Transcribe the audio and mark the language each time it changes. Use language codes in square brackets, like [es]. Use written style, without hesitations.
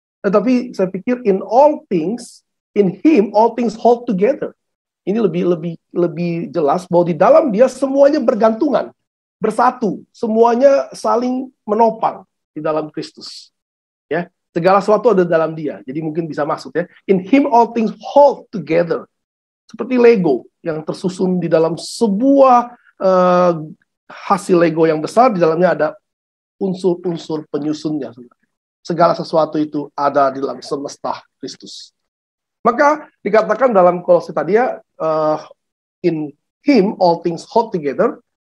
[id] Tetapi saya pikir [en] in all things, in Him all things hold together. [id] Ini lebih jelas bahwa di dalam Dia semuanya bergantungan, bersatu, semuanya saling menopang di dalam Kristus. Ya, segala sesuatu ada dalam Dia. Jadi mungkin bisa masuk ya. [en] In Him all things hold together. [id] Seperti Lego yang tersusun di dalam sebuah hasil Lego yang besar, di dalamnya ada unsur-unsur penyusunnya. Segala sesuatu itu ada di dalam semesta Kristus. Maka dikatakan dalam Kolose tadi ya, [en] in Him all things hold together.